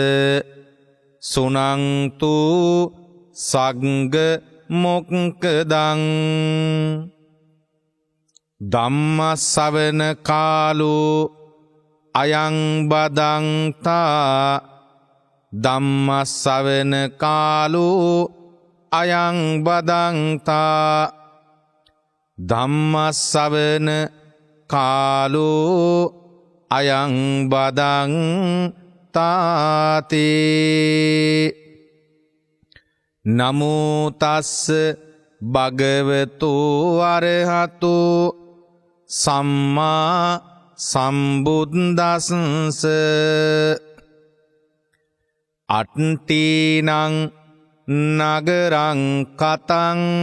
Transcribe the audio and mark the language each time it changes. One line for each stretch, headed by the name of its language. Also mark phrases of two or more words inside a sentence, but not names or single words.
Pali: සුනන්තු සග්ග මොක්ඛදං ධම්මස්සවන කාලෝ අයං බදන්තා ධම්මස්සවන කාලෝ අයං බදන්තා ධම්මස්සවන කාලෝ අයං බදන්තාතේ නමෝ තස්ස භගවතු අරහතෝ සම්මා සම්බුද්දස්ස අට්ඨීනං නගරං කතං